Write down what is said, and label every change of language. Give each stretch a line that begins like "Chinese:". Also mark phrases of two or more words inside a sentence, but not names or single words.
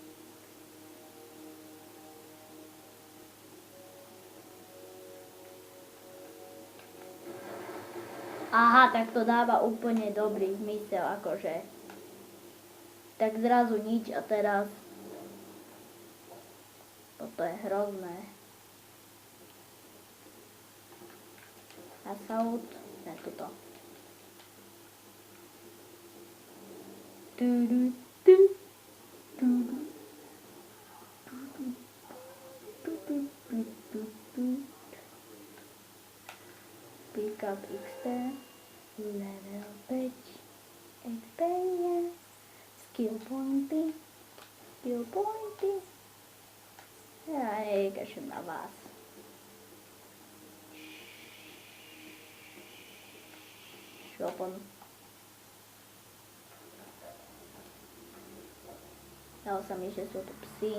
Slovak: Aha, tak to dáva úplne dobrý zmysel, akože. Tak zrazu nič a teraz. Toto je hrozné. Assault. Ne, toto.
English: Pick up XP.
Slovak: Level 5. Experience. Skill pointy. Ja nekašem na vás. Šopon. Dalo sa mi, že sú to psi.